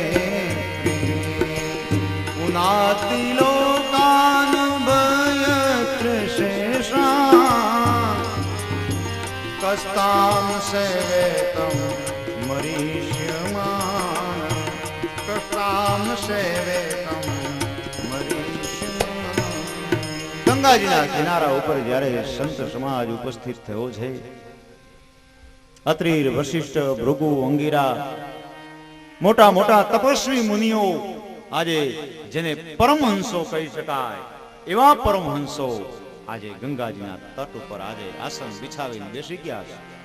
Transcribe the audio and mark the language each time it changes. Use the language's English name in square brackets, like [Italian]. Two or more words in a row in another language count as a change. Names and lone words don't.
[Sanskrit] पुनातिलोकान् भयत्र शेषान् कस्तां सेवेतं मरीष्यमान् कस्तां सेवेतं मरीष्यमान्. [Gujarati] ગંગાજીના કિનારા ઉપર જ્યારે સંત સમાજ ઉપસ્થિત થયો છે, અત્રિર વશિષ્ઠ ભૃગુ અંગીરા મોટા મોટા તપસ્વી મુનિઓ, આજે જેને પરમહંસો કહી શકાય એવા પરમહંસો આજે ગંગાજીના તટ ઉપર આજે આસન બિછાવીને બેસી ગયા છે.